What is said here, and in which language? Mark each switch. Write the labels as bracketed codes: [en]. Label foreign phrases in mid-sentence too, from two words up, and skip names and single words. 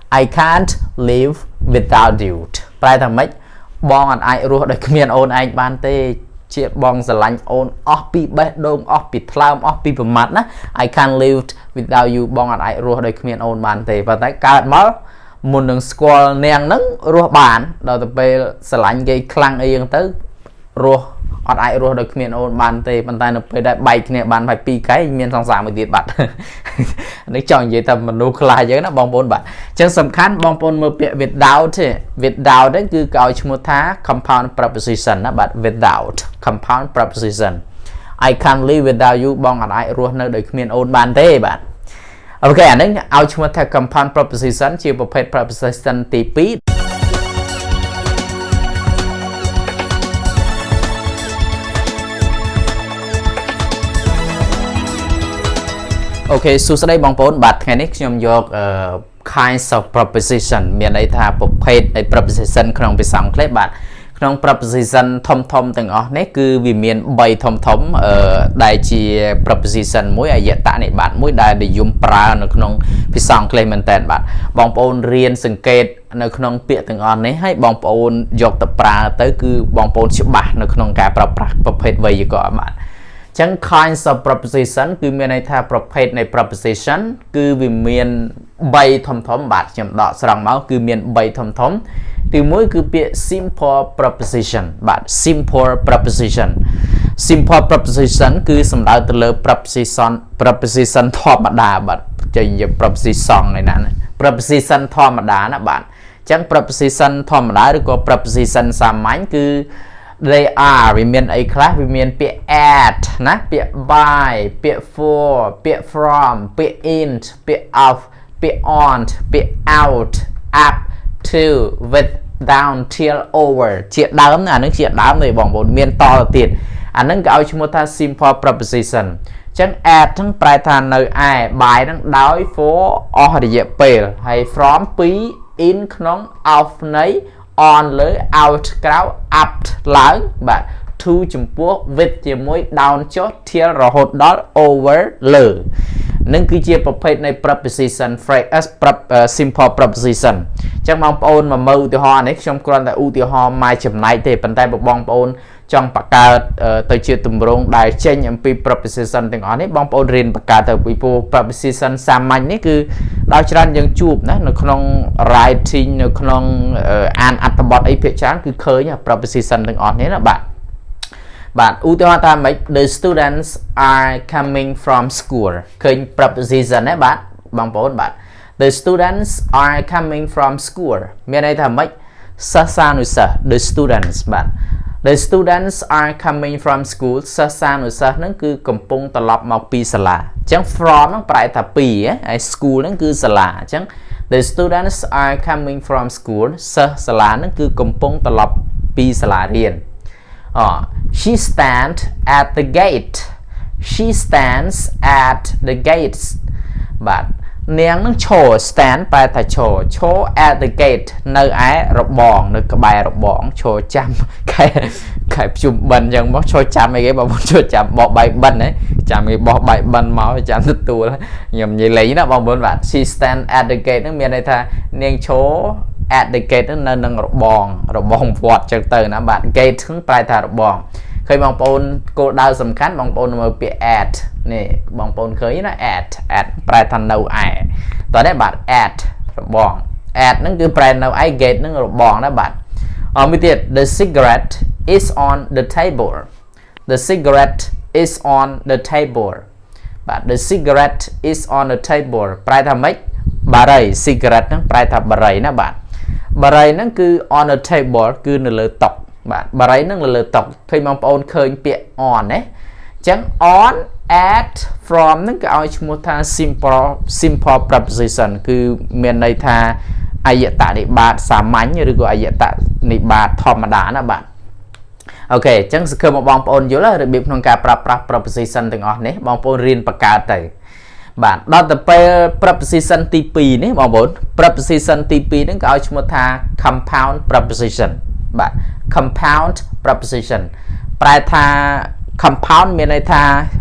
[en] I can't live without you [km] ប្រែថាម៉េចបងអត់អាចរស់ដោយគ្មានអូនឯងបានទេជាបងស្រឡាញ់អូនអស់ពីបេះដូងអស់ពីថ្លើមអស់ពីប្រមាត់ណា [en] I can't live without you [km] បងអត់អាចរស់ដោយគ្មានអូនបានទេប៉ុន្តែកើតមកមុននឹងស្គាល់នាងហ្នឹងរស់បានដល់ទៅពេលស្រឡាញ់ គេខ្លាំងអីហ្នឹងទៅរស់អត់អាចរស់ដោយគ្មានអូនបានទេប៉ុន្តែនៅពេលដែលបែកគ្នាបានហើយ2ខែមានសង្សារមួយទៀតបាត់នេះចង់និយាយថាមនុស្សខ្លះអញ្ចឹងណាបងប្អូនបាទអញ្ចឹងសំខាន់បងប្អូនមើលពាក្យ without ទេ without ហ្នឹងគឺគេឲ្យឈ្មោះថា [en] compound preposition [km] ណាបាទ [en] without compound preposition I can't live without you [km] បងអត់អាចរស់នៅដោយគ្មានអូនបានទេបាទអូខេអានេះឲ្យឈ្មោះថា [en] compound preposition [km] ជាប្រភេទ preposition ទី2 អូខេសួស្តីបងប្អូនបាទថ្ងៃនេះខ្ញុំយក [en] kinds of preposition [km] មានន័យថាប្រភេទនៃ preposition ក្នុងភាសាអង់គ្លេសបាទក្នុង preposition ធំទាំងអស់នេះគឺវាមាន 3ធំដែលជា preposition មួយអយតនិបាតមួយដែលនិយមប្រើនៅក្នុងភាសាអង់គ្លេសមែនតើបាទបង ប្អូនរៀនសង្កេតនៅក្នុងពាក្យទាំងអស់នេះហើយបងប្អូនយកទៅប្រើទៅគឺបងប្អូនច្បាស់នៅក្នុងការប្រើប្រាស់ប្រភេទវេយ្យាករណ៍បាទចឹង [en] kinds of preposition [km] គឺមានន័យថាប្រភេទនៃ preposition គឺវាមាន3ធំបាទខ្ញុំដកស្រង់មកគឺមាន3ធំទី1គឺពាក្យ [en] simple preposition [km] បាទ [en] simple preposition simple preposition [km] គឺសំដៅទៅលើ preposition ធម្មតាបាទចេញជា preposition ឯណា preposition ធម្មតាណាបាទចឹង preposition ធម្មតាឬក៏ preposition សាមញ្ញគឺ [en] they are [km] វាមានអីខ្លះវាមានពាក្យ at ណាពាក្យ by ពាក្យ for ពាក្យ from ពាក្យ in ពាក្យ of ពាក្យ on ពាក្យ [en] out up to with down till over [km] ជាដើមអានឹងជាដើមទេបងប្អូនមានតទៅទៀតអានឹងគេឲ្យឈ្មោះថា [en] simple preposition [km] អញ្ចឹង at ហ្នឹងប្រែថានៅឯ by ហ្នឹងដោយ for អស់រយៈពេលហើយ from 2 in ក្នុង of នៃ on លើ out ក្រៅ up ឡើងបាទ to ចំពោះ with ជាមួយ down ចុះ till រហូតដល់ over លើនឹងគឺជាប្រភេទនៃ [en] preposition phrase simple preposition [km] អញ្ចឹងបងប្អូនមកមើលឧទាហរណ៍នេះខ្ញុំគ្រាន់តែឧទាហរណ៍ មួយចំណែកទេប៉ុន្តែបងប្អូនចង់បង្កើតទៅជាទម្រង់ដែលចេញអំពី preposition ទាំងអស់នេះបងប្អូនរៀនបង្កើតទៅពីព្រោះ preposition សាមញ្ញនេះគឺដល់ច្រើនយើងជួ បណានៅក្នុង writing នៅក្នុងអានអត្ថបទអីភាគច្រើនគឺឃើញ preposition ទាំងអស់នេះណាបាទឧទាហរណ៍ថាម៉េច [en] the students are coming from school [km] ឃើញ preposition ណាបាទបងប្អូនបាទ [en] the students are coming from school [km] មានន័យថាម៉េចសិស្សានុសិស្ស [en] the students [km] បាទ [en] the students are coming from school [km] សិស្សានុសិស្សហ្នឹងគឺកំពុងត្រឡប់មកពីសាលាអញ្ចឹង from ហ្នឹងប្រែថាពីហើយ school ហ្នឹងគឺសាលាអញ្ចឹង [en] the students are coming from school [km] សិស្សសាលាហ្នឹងគឺកំពុងត្រឡប់ពីសាលារៀន [en] she stands at the gate she stands at the gates [km] បាទនាងនឹងឈរ stand ប្រែថាឈរ [en] at the gate [km] នៅឯរបងនៅក្បែររបងឈរចាំខែភ្ជុំបិណ្ឌអញ្ចឹងមកឈរចាំអីគេបងប្អូនឈរចាំបោះបាយបិណ្ឌហ៎ចាំគេបោះបាយបិណ្ឌមកចាំទទួលខ្ញុំនិយាយលេងណាបងប្អូនបាទ [en] she stand at the gate [km] នឹងមានន័យថានាងឈរ [en] at the gate [km] នៅនឹងរបងវត្តចឹងទៅណាបាទ gate ហ្នឹងប្រែថារបងឃើញបងប្អូនគោលដៅសំខាន់បងប្អូនមើលពាក្យ at នេះបងប្អូនឃើញណា at ប្រែថានៅឯតោះនេះបាទ at [en] របង at [km] ហ្នឹងគឺប្រែនៅឯ [en] gate [km] ហ្នឹងរបងណាបាទមួយទៀត [en] the cigarette is on the table the cigarette is on the table បាទ the cigarette is on the table [km] ប្រែថា ម៉េចបារី cigarette ហ្នឹងប្រែថាបារីណាបាទបារីហ្នឹងគឺ [en] on the table [km] គឺនៅលើតុបាទបារីហ្នឹងនៅលើតុ ឃើញបងប្អូនឃើញពាក្យ on ណាអញ្ចឹង [en] on at from [km] ហ្នឹងគេឲ្យឈ្មោះថា [en] simple preposition [km] គឺមានន័យថា អយតនិបាតសាមញ្ញឬក៏អយតនិបាតធម្មតាណាបាទអូខេអញ្ចឹងសង្ឃឹមបងប្អូនយល់របៀបក្នុងការប្រើប្រាស់ preposition ទាំងអស់នេះបងប្អូនរៀនបង្កើតទៅបាទដល់ទៅពេល preposition ទី2នេះបងប្អូន preposition ទី2ហ្នឹងគេឲ្យឈ្មោះថា [en] compound preposition [km] បាទ [en] compound preposition [km] ប្រែថា compound មានន័យថា